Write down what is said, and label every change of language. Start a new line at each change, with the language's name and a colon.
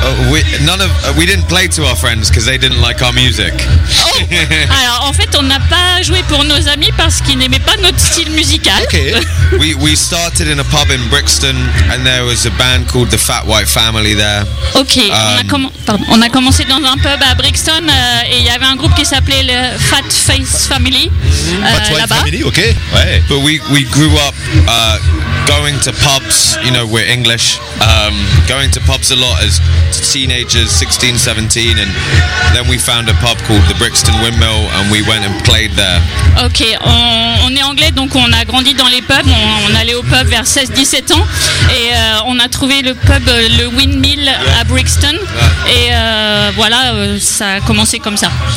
English: We didn't play to our friends because they didn't like our music. Oh.
French: Alors en fait on n'a pas joué pour nos amis parce qu'ils n'aimaient pas notre style musical.
English: Okay. we started in a pub in Brixton and there was a band called the Fat White Family there. Okay.
French: On a commencé dans un pub à Brixton et il y avait un groupe qui s'appelait le Fat Face Family.
English: Fat White
French: là-bas.
English: Family, okay. Ouais. But we grew up going to pubs, you know, we're English, going to pubs a lot as teenagers, 16, 17, and then we found a pub called the Brixton Windmill and we went and played there.
French: Ok, on est anglais donc on a grandi dans les pubs, on allait au pub vers 16-17 ans et on a trouvé le pub, le Windmill, yeah, à Brixton, yeah, et voilà, ça a commencé comme ça.